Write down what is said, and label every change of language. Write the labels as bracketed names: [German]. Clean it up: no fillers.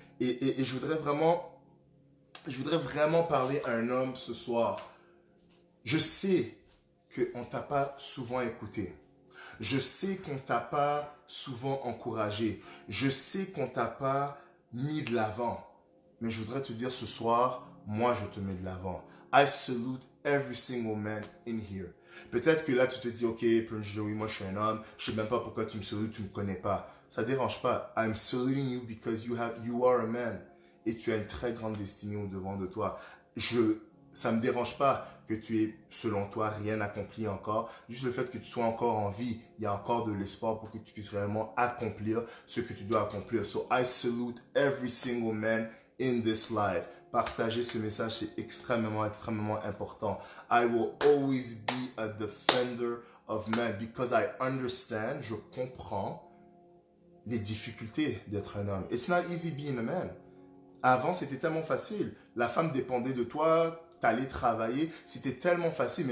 [French] Et je voudrais vraiment parler à un homme ce soir. Je sais qu'on ne t'a pas souvent écouté. Je sais qu'on ne t'a pas souvent encouragé. Je sais qu'on ne t'a pas mis de l'avant. Mais je voudrais te dire ce soir, moi je te mets de l'avant. [English] I salute every single man in here. [French] Peut-être que là tu te dis, ok, Prince Joey, moi je suis un homme, je ne sais même pas pourquoi tu me salutes, tu ne me connais pas. Ça ne dérange pas. [English] I'm saluting you because you are a man. [French] Et tu as une très grande destinée au devant de toi. Ça ne me dérange pas que tu aies, selon toi, rien accompli encore. Juste le fait que tu sois encore en vie, il y a encore de l'espoir pour que tu puisses réellement accomplir ce que tu dois accomplir. [English] So I salute every single man in this life. [French] Partager ce message, c'est extrêmement important. [English] I will always be a defender of men because I understand, [French] je comprends les difficultés d'être un homme. [English] It's not easy being a man. [French] Avant, c'était tellement facile. La femme dépendait de toi, t'allais travailler, c'était tellement facile.